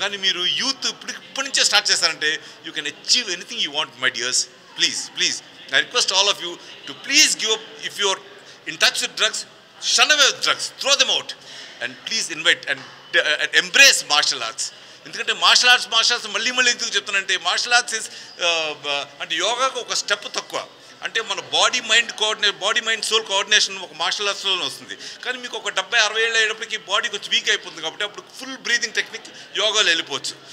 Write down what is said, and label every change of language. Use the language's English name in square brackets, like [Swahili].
[Telugu] కానీ మీరు యూత్ ఇప్పటి నుంచే స్టార్ట్ చేస్తారంటే [English] You can achieve anything you want, my dears. Please I request all of you to please give up. If you are in touch with drugs, shun away with drugs, throw them out, and please invite and embrace martial arts. [Telugu] ఎందుకంటే martial arts మళ్ళీ ఎందుకు చెప్తానంటే martial arts is అంటే యోగాకు ఒక step తక్కువ. అంటే మన body mind soul coordination ఒక మార్షల్ ఆర్ట్స్లోనే వస్తుంది. కానీ మీకు ఒక 70-60 ఏళ్ళు అయ్యేటప్పటికి బాడీ కొంచెం వీక్ అయిపోతుంది. కాబట్టి అప్పుడు ఫుల్ బ్రీతింగ్ టెక్నిక్ యోగాలో వెళ్ళిపోవచ్చు.